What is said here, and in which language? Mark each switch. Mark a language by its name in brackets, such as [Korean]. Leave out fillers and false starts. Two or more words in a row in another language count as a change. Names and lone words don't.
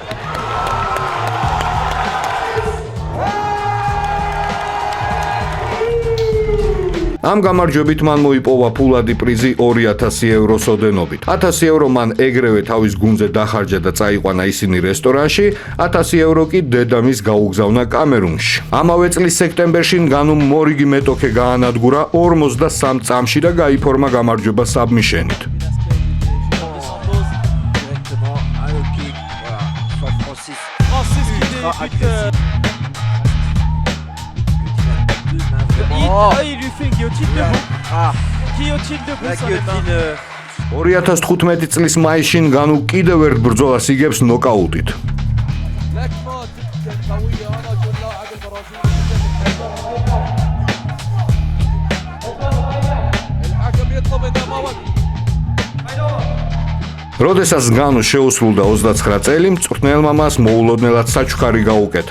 [Georgian] ამ გამარჯვებით მან მოიპოვა ფულადი პრიზი 2000 ევროს ოდენობით. 1000 euро მან ეგრევე თავის გუნდზე დახარჯა და წაიყვანა ისინი რესტორანში, 1000 euро კი დედამის გაუგზავნა კამერუნში. ამავე წლის სექტემბერში ნგანუმ მორიგი მეტოქე გაანადგურა 53 წამში და გაიფორმა გამარჯვება საბმიშენით. [French] Il lui fait une guillotine debout. Guillotine debout sur les mains. [Georgian] 2015 წლის მაისში ნგანუ კიდევ ერთ ბრძოლას იგებს ნოკაუტით. როდესაც ნგანუ შეუსრულდა 29 წელი, მწვრთნელმა მას მოულოდნელად საჩუქარი გაუკეთა.